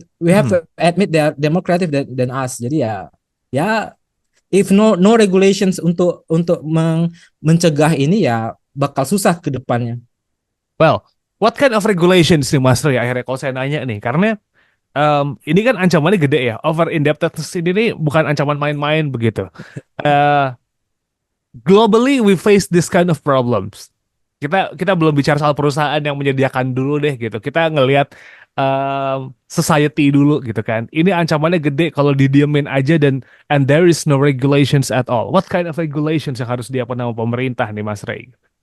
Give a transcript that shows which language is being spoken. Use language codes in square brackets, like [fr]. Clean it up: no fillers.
[en] We have to admit they're more creative than us. [id] Jadi ya [en] if no regulations [id] untuk mencegah ini ya bakal susah ke depannya. [en] Well, what kind of regulations [id] nih Mas Ray akhirnya kalau saya nanya nih, karena ini kan ancamannya gede ya. Over indebtedness ini nih bukan ancaman main-main begitu. [en] Globally we face this kind of problems. [id] Kita belum bicara soal perusahaan yang menyediakan dulu deh gitu. Kita ngelihat society dulu gitu kan. Ini ancamannya gede kalau didiemin aja [en] and there is no regulations at all. What kind of regulations [id] yang harus diapain sama pemerintah nih Mas Ray?